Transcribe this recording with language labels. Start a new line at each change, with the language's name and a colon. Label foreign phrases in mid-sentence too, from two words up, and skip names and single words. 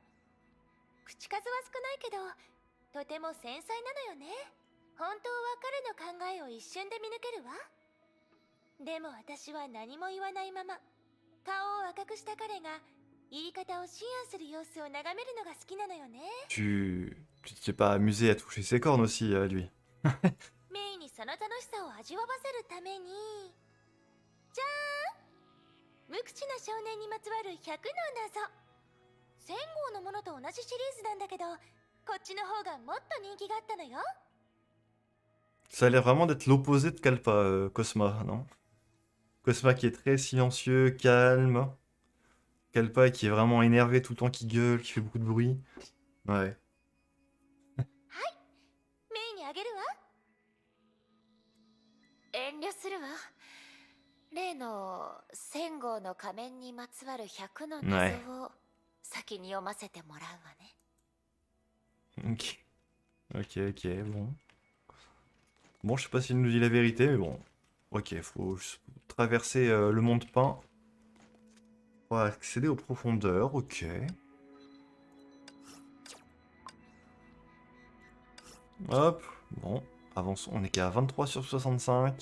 Japanese: 口数は少ないけどとても繊細なのよね。本当は彼の考えを一瞬で見抜けるわ。でも私は何も言わないまま顔を赤くした彼が言い方を思案する様子を眺めるのが好きなのよね。
French: Tu t'es pas amusé à toucher ses cornes aussi, lui?
Japanese: メイにその楽しさを味わわせるために、じゃーん、無口な少年にまつわる100の謎。1000号のものと同じシリーズなんだけど、こっちの方がもっと人気があったのよ。
French: Ça a l'air vraiment d'être l'opposé de Kalpa, Cosma, non? Cosma qui est très silencieux, calme. Kalpa qui est vraiment énervé tout le temps, qui gueule, qui fait beaucoup de bruit. Ouais.
Japanese: メイにあげるわ。遠慮するわ。例の1000号の仮面にまつわる100の謎を先に読ませてもらうわね。
French: Ok. Ok, ok, bon. Bon, je sais pas s'il nous dit la vérité, mais bon. Ok, faut traverser le monde peint pour accéder aux profondeurs, ok. Hop, bon, avançons, on est qu'à 23 sur 65.